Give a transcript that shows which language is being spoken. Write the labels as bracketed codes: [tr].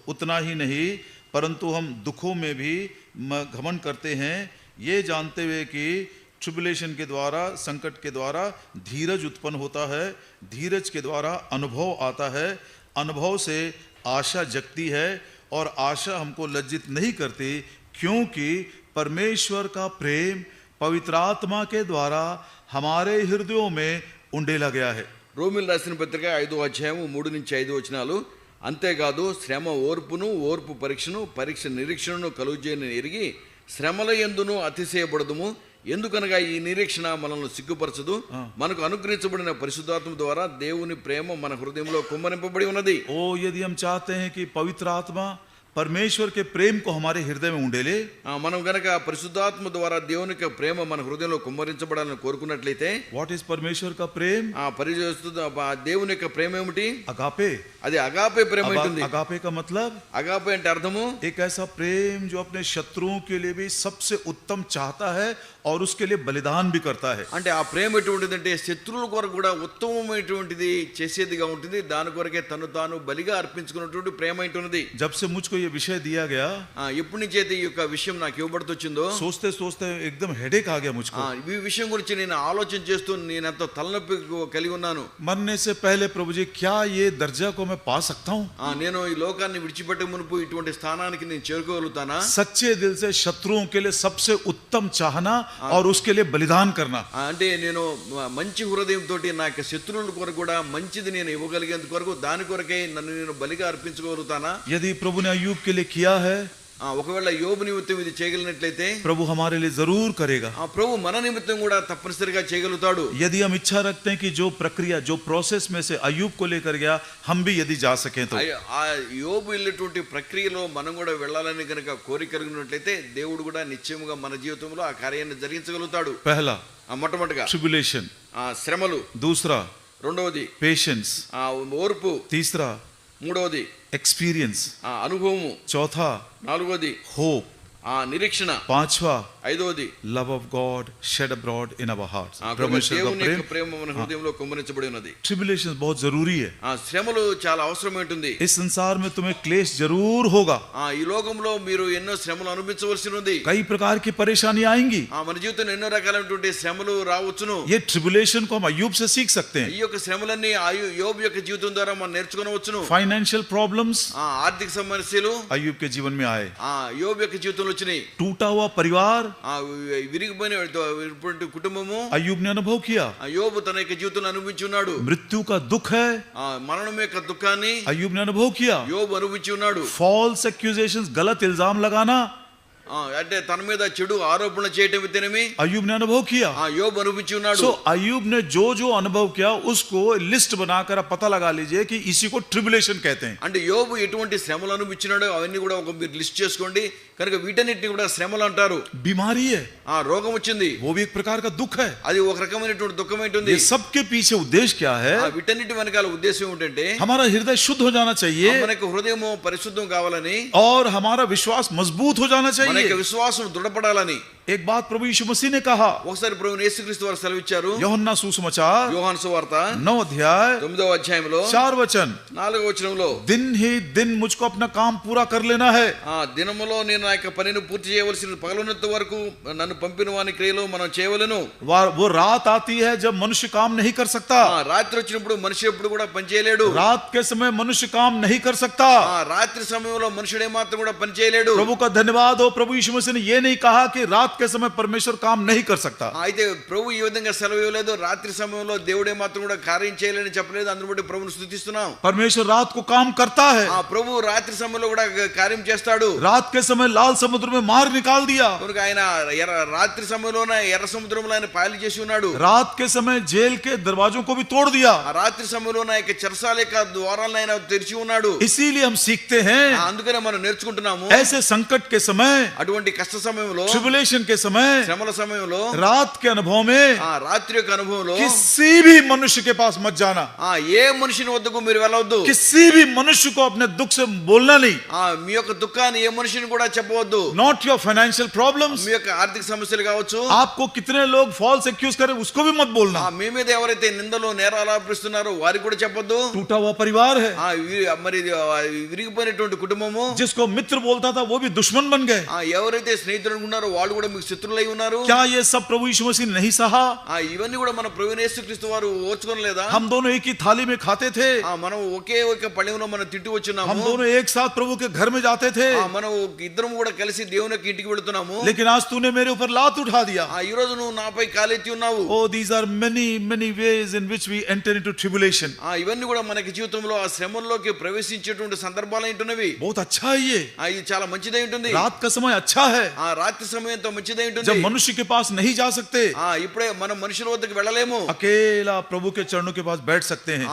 [hi] उतना ही नहीं परंतु हम दुखों में भी घमंड करते हैं, ये जानते हुए कि ट्रिबुलेशन के द्वारा, संकट के द्वारा धीरज उत्पन्न होता है, धीरज के द्वारा अनुभव आता है, अनुभव से आशा जगती है और आशा हमको लज्जित नहीं करती, क्योंकि परमेश्वर का प्रेम पवित्र आत्मा के द्वारा हमारे हृदयों में उंडेला गया है. [te] రోమీయులకు రాసిన పత్రిక 5వ అధ్యాయము 3 నుంచి 5 వచనాలు. అంతేకాదు శ్రమ ఓర్పును, ఓర్పు పరీక్షను, పరీక్ష నిరీక్షణను కలుగజేయని ఎరిగి శ్రమల యందును అతిశయపడదుము. ఎందుకనగా ఈ నిరీక్షణ మనల్ని సిగ్గుపరచదు, మనకు అనుగ్రహించబడిన పరిశుద్ధాత్మ ద్వారా దేవుని ప్రేమ మన హృదయంలో కుమ్మరింపబడి ఉన్నది. [hi] ओ यदि हम चाहते हैं कि पवित्र आत्मा परमेश्वर के प्रेम को हमारे हृदय में उंडेले, [te] మనం గనక పరిశుద్ధాత్మ ద్వారా దేవుని యొక్క ప్రేమ మన హృదయంలో కుమ్మరించబడాలని కోరుకున్నట్లయితే, [en] what is [hi] परमेश्वर का प्रेम? [te] దేవుని యొక్క ప్రేమ ఏమిటి? [hi] अगापे. [te] అది అగాపే ప్రేమ ఉంటుంది. [hi] अगापे का मतलब, [te] అగాపే అంటే అర్థము [hi] एक ऐसा प्रेम जो अपने शत्रुओं के लिए भी सबसे उत्तम चाहता है और उसके लिए बलिदान भी करता है. [te] అంటే ఆ ప్రేమ ఎటువంటిదంటే శత్రువుల కొరకు కూడా ఉత్తమమైనటువంటిది చేసేదిగా ఉంటుంది, దాని కొరకే తను తాను బలిగా అర్పించుకున్నటువంటి ప్రేమ ఉంటుంది. [hi] जब से मुझको ये ये विषय दिया गया, [te] ఎప్పటి నుంచి అయితే ఈ యొక్క విషయం నాకు ఇవ్వబడుతొచ్చిందో [hi] सोचते सोचते एकदम हेडेक आ गया मुझको। [te] ఈ విషయం గురించి నేను ఆలోచన చేస్తూ నేను ఎంతో తలనొప్పి కలిగి ఉన్నాను। [hi] मरने से पहले प्रभु जी क्या ये दर्जा को मैं पा सकता हूँ? [te] నేను ఈ లోకాన్ని విడిచిపెట్టే మునుపు ఇటువంటి స్థానానికి నేను చేరుకోగలుగుతానా? [hi] सच्चे दिल से शत्रुओं के लिए सबसे उत्तम चाहना और उसके लिए बलिदान करना। [te] అంటే నేను మంచి హృదయంతో నా యొక్క శత్రువుల కొరకు కూడా మంచిది నేను ఇవ్వగలిగేందుకు కొరకు దాని కొరకే నన్ను నేను బలిగా అర్పించుకోగలుగుతానా? [hi] यदि प्रभु ने अय्यूब के लिए किया है, [te] ఒకవేళ యోబు నిమిత్తం ఇది చేయగలిగినట్లయితే [hi] प्रभु हमारे लिए जरूर करेगा। [te] ప్రభు మన నిమిత్తం కూడా తప్పనిసరిగా చేయగలుగుతాడు। [hi] यदि हम इच्छा रखते हैं कि जो प्रक्रिया जो प्रोसेस में से अय्यूब को लेकर गया, हम भी यदि जा सकें तो [te] ఆ యోబు వెళ్ళేటువంటి ప్రక్రియలో మనం కూడా వెళ్ళాలని కనుక కోరిక కలిగినట్లయితే దేవుడు కూడా నిశ్చయముగా మన జీవితంలో ఆ కార్యాన్ని జరిగించగలుగుతాడు। [hi] पहला [te] మొట్టమొదటిగా [en] tribulation, [te] శ్రమలు, [hi] दूसरा [te] రెండవది [en] patience, [te] ఓర్పు, [hi] तीसरा [te] మూడవది [en] experience, [te] అనుభవము, [hi] चौथा [te] నాలుగవది [en] hope, [te] నిరీక్షణ, [hi] पांचवा [te] ఐదవది [en] love of God shed abroad in our hearts, [te] దేవుని యొక్క ప్రేమ మన హృదయంలో కుమ్మరించబడి ఉన్నది। [hi] ट्रिबुलेशन बहुत जरूरी है। [te] శ్రమలు చాలా అవసరమై ఉంటుంది। [hi] इस संसार में तुम्हें क्लेश जरूर होगा, [te] ఈ లోకంలో మీరు ఎన్నో శ్రమలు అనుభవించవలసి ఉంది। [hi] कई प्रकार की परेशानी आएंगी। [te] మన జీవితంలో ఎన్నో రకాలైనటువంటి శ్రమలు రావచ్చును। [hi] ये ट्रिबुलेशन को हम अय्यूब से सीख सकते हैं। [te] ఈ యొక్క శ్రమలన్నీ యోబు యొక్క జీవితం ద్వారా మనం నేర్చుకోవచ్చును। [en] financial problems [te] ఆర్థిక సమస్యలు [hi] अय्यूब के जीवन में आए, [te] యోబు యొక్క జీవితంలో వచ్చినాయి। [hi] टूटा हुआ परिवार [te] విరిగిపోయిన కుటుంబము [hi] अय्यूब ने अनुभव किया। [te] యోబు తన యొక్క జీవితంలో అనుభవించి ఉన్నాడు। [hi] मृत्यु का दुख है, [te] మరణం యొక్క దుఃఖాన్ని [hi] अय्यूब ने अनुभव किया। [te] యోబు అనుభవించి ఉన్నాడు। [en] false accusations, [hi] गलत इल्जाम लगाना, [te] అంటే తన మీద చెడు ఆరోపణలు చేయటం విత్తనమి [hi] अय्यूब ने अनुभव किया। [te] యోబు అనుభవించి ఉన్నాడు। [hi] सो अय्यूब ने जो जो अनुभव किया उसको लिस्ट बनाकर पता लगा लीजिए कि इसी को ट्रिबुलेशन कहते हैं। [te] అంటే యోబు ఎటువంటి శ్రమలు అనుభవించినాడో అవన్నీ కూడా ఒక మీరు లిస్ట్ చేసుకోండి। కనుక వీటన్నిటిని కూడా శ్రమలు అంటారు। [hi] बीमारी है, [te] రోగం వచ్చింది, [hi] वो भी एक प्रकार का दुख है। [te] అది ఒక రకమైనటువంటి దుఃఖం ఏంటుంది। [hi] ये सबके पीछे उद्देश्य क्या है? [te] వీటన్నిటి వెనకాల ఉద్దేశం ఏంటంటే [hi] हमारा हृदय शुद्ध हो जाना चाहिए [te] మనకు హృదయము పరిశుద్ధం కావాలని, [hi] और हमारा विश्वास मजबूत हो जाना [te] మన [hi] चाहिए। [te] యొక్క విశ్వాసం దృఢపడాలని। [hi] एक बात प्रभु यीशु मसीह ने कहा, [te] ఒకసారి ప్రభువు యేసుక్రీస్తు వారు సెలవిచ్చారు। [hi] యోహన్నా सुसमाचार [te] యోహాను సువార్త [hi] 9 अध्याय [te] 9వ అధ్యాయంలో [hi] 4 वचन, [te] 4వ వచనంలో [hi] दिन ही दिन मुझको अपना काम पूरा कर लेना है। [te] దినములో నేను నా యొక్క పనిని పూర్తి చేయవలసిన పగలున్నంత వరకు నన్ను పంపిన వాని క్రియలో మనం చేయవలెను। [hi] वो रात आती है जब मनुष्य काम नहीं कर सकता। [te] రాత్రి వచ్చినప్పుడు మనిషి ఎప్పుడు కూడా పని చేయలేడు। [hi] रात के समय मनुष्य काम नहीं कर सकता। [te] రాత్రి సమయంలో మనుషుడే మాత్రం కూడా పని చేయలేడు। [hi] प्रभु का धन्यवाद हो, प्रभु यीशु मसीह ने ये नहीं कहा कि रात के समय परमेश्वर काम नहीं कर सकता। [te] అయితే ప్రభు ఈ విధంగా సెలవు ఇవ్వలేదు, రాత్రి సమయంలో దేవుడే మాత్రం కూడా కార్యం చేయలేని చెప్పలేదు। అందును బట్టి ప్రభువును స్తుతిస్తున్నాం। [hi] परमेश्वर रात को काम करता है। [te] ప్రభు రాత్రి సమయంలో కూడా కార్యం చేస్తాడు। [hi] रात के समय लाल समुद्र में मार निकाल दिया। [te] కనుక ఆయన రాత్రి సమయంలోనే ఎర్ర సముద్రంలో ఆయన పాయలు చేసి ఉన్నాడు। [hi] रात के समय जेल के दरवाजों को भी तोड़ दिया। [te] రాత్రి సమయంలో ఆయన చెరసాల యొక్క ద్వారాలను ఆయన తెరిచి ఉన్నాడు। [hi] इसीलिए हम सीखते हैं, [te] అందుకనే మనం నేర్చుకుంటున్నాము, [hi] ऐसे संकट के समय, [te] అటువంటి కష్ట సమయంలో, [hi] ट्रिबुलेशन के समय, [te] శ్రమల సమయంలో, [hi] रात के अनुभव में [te] రాత్రి యొక్క అనుభవంలో [hi] किसी भी मनुष्य के पास मत जाना। [te] ఏ మనిషిని వద్దకు మీరు వెళ్ళవద్దు। [hi] किसी भी मनुष्य को अपने दुख से बोलना नहीं। [te] మీ యొక్క దుఃఖాన్ని ఏ మనిషిని కూడా చెప్పవద్దు। [en] Not your financial problems, [te] మీ యొక్క ఆర్థిక సమస్యలు కావచ్చు, [hi] आपको कितने लोग [en] false accuse [hi] करें उसको भी मत बोलना। [te] మీ మీద ఎవరైతే నిందలు నేరాలు ఆరోపిస్తున్నారో వారికి కూడా చెప్పొద్దు। [hi] टूटा हुआ परिवार है, [te] మరి విరిగిపోయినటువంటి కుటుంబము, [hi] जिसको मित्र बोलता था वो भी दुश्मन बन गए। [te] ఎవరైతే స్నేహితులు అనుకున్నారో వాళ్ళు కూడా మీకు శత్రువులై ఉన్నారు। [hi] क्या ये सब प्रभु यीशु मसीह ने नहीं सहा? [te] ఇవన్నీ కూడా మన ప్రభువైన యేసుక్రీస్తు వారు ఓర్చుకోలేదా? [hi] हम दोनों एक ही थाली में खाते थे, [te] మనం ఒకే ఒక పళ్ళెంలో మనం తింటూ వచ్చున్నాము। [hi] हम दोनों एक साथ प्रभु के घर में जाते थे, [te] మనం ఇద్దరం కూడా కలిసి దేవుని యొక్క ఇంటికి వెళ్తున్నాము। [hi] लेकिन आज तूने मेरे ऊपर लात उठा दिया। [te] ఈ రోజు నువ్వు నాపై కాలెత్తి ఉన్నావు। [en] Oh, these are many ways in which we enter into tribulation. [te] ఇవన్నీ కూడా మనకి జీవితంలో ఆ శ్రమల్లోకి ప్రవేశించేటువంటి సందర్భాలు ఏంటున్నవి। [hi] बहुत अच्छा है ये, [te] ఇది చాలా మంచిదై ఉంటుంది। [hi] रात का समय अच्छा है, [te] రాత్రి సమయంతో మంచిదై ఉంటుంది। [hi] जब मनुष्य के पास नहीं जा सकते, [te] ఇప్పుడే మనం మనుషుల వద్దకు వెళ్ళలేము। [hi] अकेला प्रभु के चरणों के पास बैठ सकते हैं।